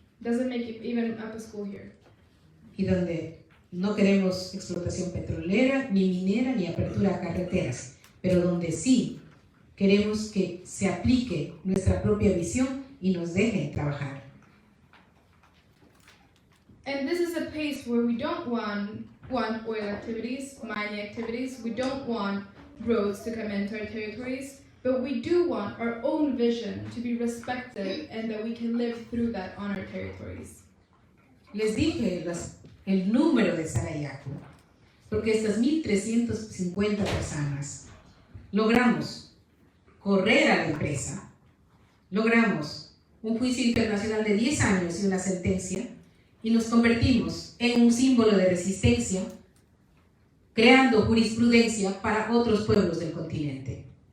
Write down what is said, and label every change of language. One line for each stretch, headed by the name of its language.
English: Doesn't make it even up a school here.
Spanish: Y donde no queremos explotación petrolera, ni minera, ni apertura a carreteras, pero donde sí queremos que se aplique nuestra propia visión y nos dejen trabajar.
English: And this is a place where we don't want oil activities, mining activities. We don't want roads to come into our territories, but we do want our own vision to be respected and that we can live through that on our territories.
Spanish: Les dije el número de Sarayaku, porque estas 1.350 personas logramos correr a la empresa, logramos un juicio internacional de 10 años y una sentencia, y nos convertimos en un símbolo de resistencia, creando jurisprudencia para otros pueblos del continente.